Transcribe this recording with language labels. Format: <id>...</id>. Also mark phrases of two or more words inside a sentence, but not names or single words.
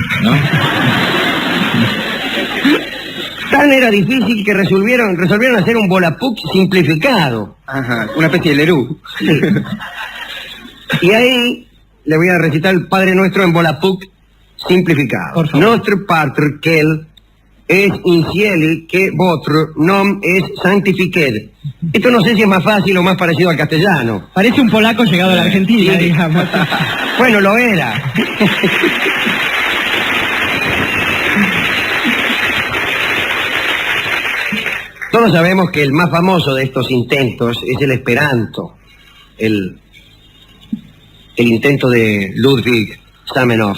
<es>Tan era difícil que resolvieron hacer un Volapük simplificado. Ajá, una especie de lerú. Sí. Y ahí le voy a recitar el Padre Nuestro en Volapük simplificado. Por favor.</es> <art>Nostro Pater quel es in cieli, que vostro nom es sanctifiqued.</art> <es>Esto no sé si es más fácil o más parecido al castellano. Parece un polaco llegado a la Argentina, digamos. Bueno, lo era. Todos sabemos que el más famoso de estos intentos es el Esperanto, el intento de Ludwig Zamenhof.</es>